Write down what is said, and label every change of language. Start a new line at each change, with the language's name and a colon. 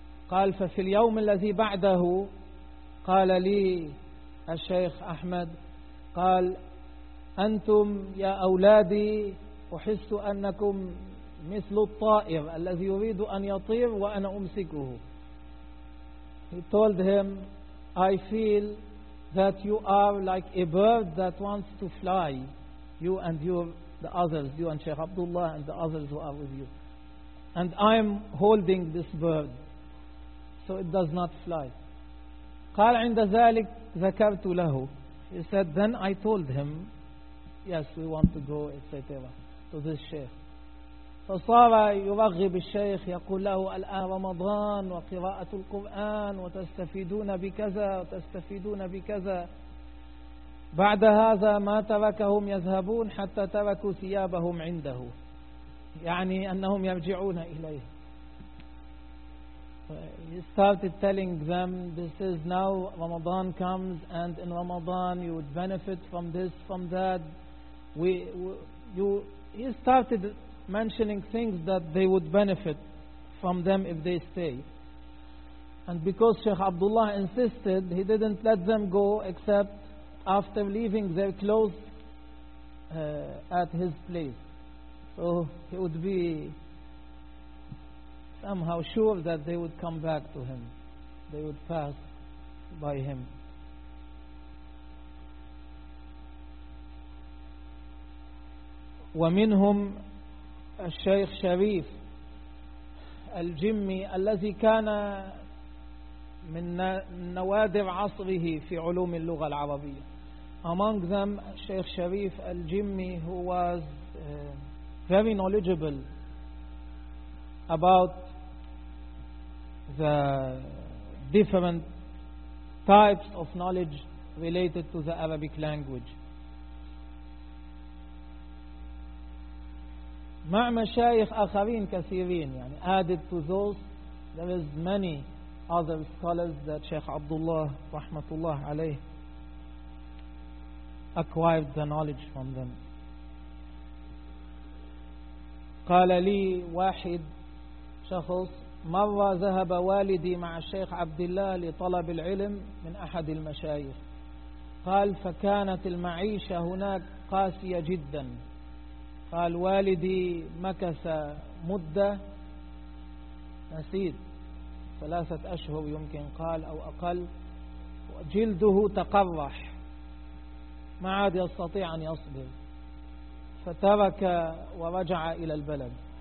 Arabic: قال ففي اليوم الذي بعده قال لي الشيخ أحمد قال أنتم يا أولادي أحس أنكم مثل الطائر الذي يريد أن يطير وأنا أمسكه.
English: He told him, I feel that you are like a bird that wants to fly, you and your the others, you and Sheikh Abdullah and the others who are with you, and I'm holding this bird so it does not fly.
Arabic: قال عند ذلك ذكرت له.
English: He said, then I told him, yes, we want to go, etc. to this sheikh.
Arabic: فصار يرغب الشيخ يقول له الآن رمضان وقراءة القرآن وتستفيدون بكذا وتستفيدون بكذا. بعد هذا ما تركهم يذهبون حتى تركوا ثيابهم عنده، يعني أنهم يرجعون إليه.
English: He started telling them, this is now Ramadan comes, and in Ramadan you would benefit from this, from that. He started mentioning things that they would benefit from them if they stay. And because Sheikh Abdullah insisted, he didn't let them go except after leaving their clothes at his place. So he would be somehow sure that they would come back to him. They would pass by him.
Arabic: ومنهم الشيخ شريف الجمي الذي كان من نوادر عصره في علوم اللغة العربية.
English: Among them, Sheikh Sharif al-Jimmi, who was very knowledgeable about the different types of knowledge related to the Arabic language.
Arabic: مع مشايخ آخرين كثيرين يعني
English: added to those, there is many other scholars that Sheikh Abdullah
Arabic: رحمة الله عليه
English: acquired the knowledge from them.
Arabic: قال لي واحد شخص مرة ذهب والدي مع الشيخ عبد الله لطلب العلم من أحد المشايخ، قال فكانت المعيشة هناك قاسية جدا. قال والدي مكث مدة نسيت 3 أشهر يمكن قال أو أقل، جلده تقرح ما عاد يستطيع أن يصبر، فترك ورجع إلى البلد.